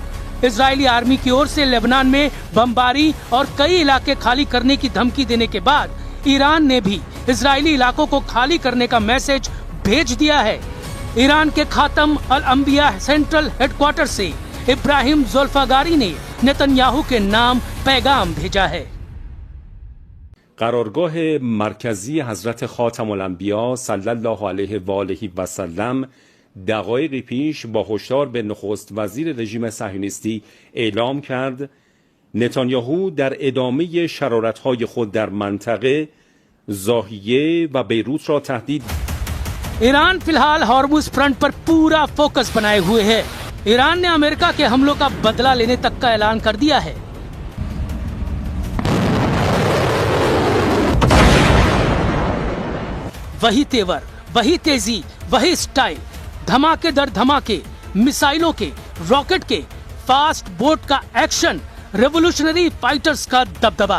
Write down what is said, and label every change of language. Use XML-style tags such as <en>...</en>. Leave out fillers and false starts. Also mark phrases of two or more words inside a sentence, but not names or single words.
<hi>इजरायली आर्मी की ओर से लेबनान में बमबारी और कई इलाके खाली करने की धमकी देने के बाद ईरान ने भी इजरायली इलाकों को खाली करने का मैसेज भेज दिया है। ईरान के खातम अल अंबिया</hi> <en>central headquarters</en> <hi>से इब्राहिम ज़ुल्फ़ागारी ने नेतन्याहू के नाम पैगाम भेजा है।</hi> <fa>قرارگاه مرکزی حضرت خاتم الانبیا</fa> <ar>صلی الله علیه و آله و سلم</ar> <fa>دقایقی پیش با هشدار به نخست وزیر رژیم صهیونیستی اعلام کرد نتانیاهو در ادامه شرارت‌های خود در منطقه ضاحیه و بیروت را تهدید.</fa> <hi>ईरान फिलहाल हॉर्मुज फ्रंट पर पूरा फोकस बनाए हुए है। ईरान ने अमेरिका के हमलों का बदला लेने तक का ऐलान कर दिया है। वही तेवर, वही तेजी, वही स्टाइल, धमाके दर धमाके, मिसाइलों के, रॉकेट के,</hi> <en>fast boat</en> <hi>का एक्शन,</hi> <en>revolutionary fighters</en> <hi>का दबदबा।</hi>